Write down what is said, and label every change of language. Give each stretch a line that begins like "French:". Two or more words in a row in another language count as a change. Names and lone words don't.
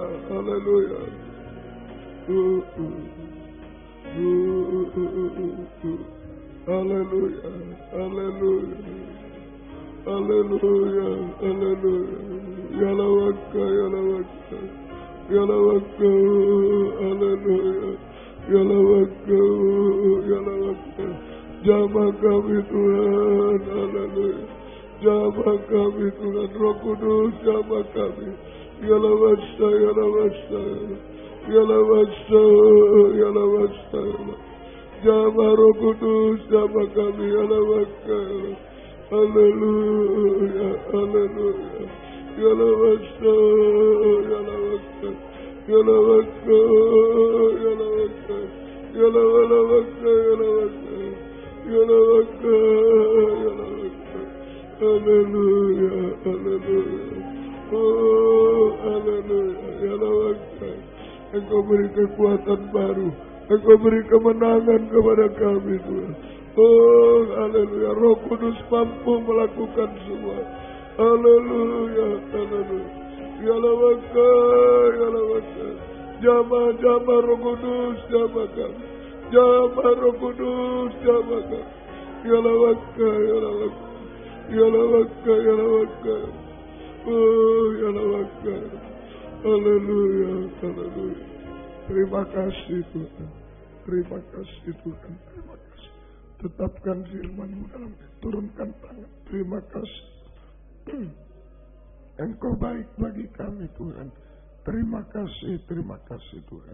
Indonesian: Haleluya. Haleluya. Haleluya. Haleluya. Haleluya. Yalawaka, yalawaka. Yalawaka. Haleluya. Yalawaka, yalawaka. Jamah kami Tuhan. Haleluya. Jamah kami Tuhan. Roh Kudus jamah kami. Yalawasa, yalawasa. Yalawasa, yalawasa. Jamah Roh Kudus jamah kami. Yalawaka. Haleluya, haleluya. Yalawakka, yalawakka, yalawakka, yalawakka, yalawakka, yalawakka, yalawakka, yalawakka. Haleluya, haleluya. Oh, haleluya, yalawakka. Engkau beri kekuatan baru, Engkau beri kemenangan kepada kami, Tuhan. Oh, haleluya, Roh Kudus mampu melakukan semua. Haleluya, haleluya. Yalawakka, yalawakka. Jamah Roh Kudus, jamah kami. Jamah Roh Kudus, jamah kami. Yalawakka, yalawakka. Yalawakka, yalawakka. Oh, yalawakka. Haleluya, haleluya. Terima kasih Tuhan. Terima kasih Tuhan. Terima kasih. Tetapkan firman-Mu dalam turunkan tangan. Terima kasih. Engkau baik bagi kami Tuhan. Terima kasih Tuhan.